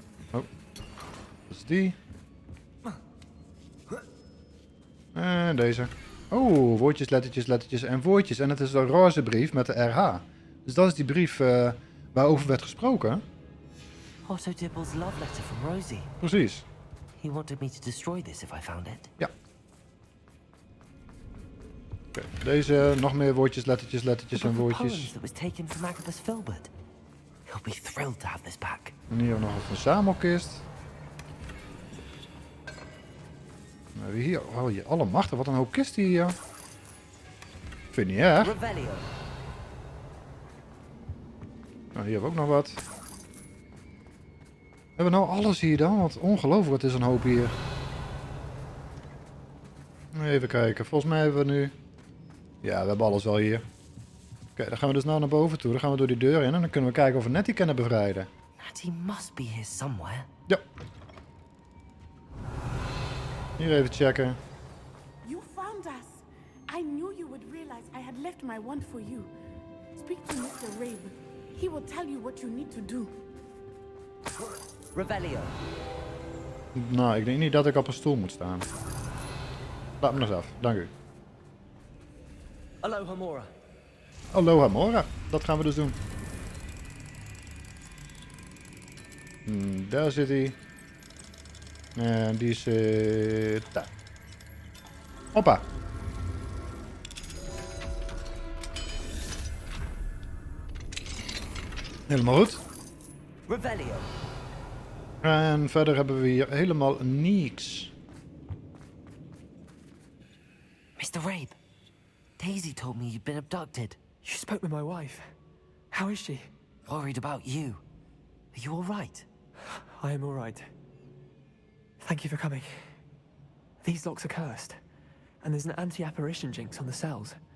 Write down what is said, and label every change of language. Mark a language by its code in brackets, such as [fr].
[nl] Oh. Dat is die. En deze. Oh, woordjes, lettertjes en woordjes. En het is een roze brief met de RH. Dus dat is die brief waarover werd gesproken. [en] Otto Dibble's love letter from Rosie. [nl] Precies. [en] He wanted me to destroy this if I found it. [nl] Ja. Oké, deze, nog meer woordjes, lettertjes en woordjes. [en] That was taken from Agabus Filbert. He'll be thrilled to have this back. [nl] En hier nog een verzamelkist. Nou, hier, oh, je allemachtig, wat een hoop kisten hier. Vind je niet erg? Revelio. Nou, hier hebben we ook nog wat. Hebben we nou alles hier dan? Want ongelooflijk, het is een hoop hier. Even kijken, volgens mij hebben we nu... Ja, we hebben alles wel hier. Oké, dan gaan we dus nou naar boven toe. Dan gaan we door die deur in en dan kunnen we kijken of we Nettie kunnen bevrijden. [en] Natty must be here somewhere. [nl] Ja. Hier even checken. [en] You found us. I knew you would realize I had left my wand for you. Speak to Mr. Rabe. He will tell you what you need to do. Revelio. [nl] Nou, ik denk niet dat ik op een stoel moet staan. Laat me nog eens af, dank u. Aloha Mora. Aloha Mora, dat gaan we dus doen. Daar zit hij. En die zit daar. Hoppa. Helemaal goed. Revelio. En verder hebben we hier helemaal niks. [en] Mr. Rabe, Daisy told me you'd been abducted. You spoke with my wife. How is she? Worried about you. Are you all right? I am all right. Thank you for coming. These locks are cursed, and there's an anti-apparition jinx on the cells.